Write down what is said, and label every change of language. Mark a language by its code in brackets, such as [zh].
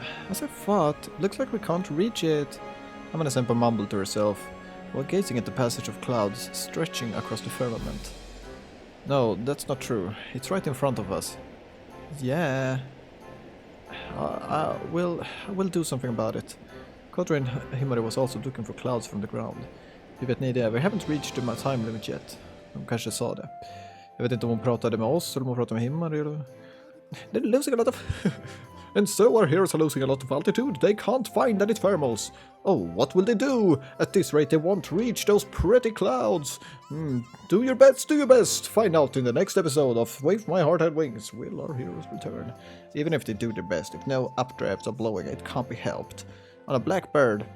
[en] As I thought, looks like we can't reach it. Amane Senpai mumbled to herself, while gazing at the passage of clouds stretching across the firmament. No, that's not true. It's right in front of us. Yeah. We'll do something about it. Kotori and Himari was also looking for clouds from the ground. [sv] Vi vet ni det, [en] we haven't reached the time limit yet. [sv] De kanske sa det. Jag vet inte om hon pratade med oss eller om hon pratade med Himari eller... [en] They're losing a lot of... And so our heroes are losing a lot of altitude. They can't find any thermals. Oh, what will they do? At this rate they won't reach those pretty clouds. Do your best. Find out in the next episode of Wave My Heart Had Wings. Will our heroes return? Even if they do their best, if no updrafts are blowing, it can't be helped. On a blackbird.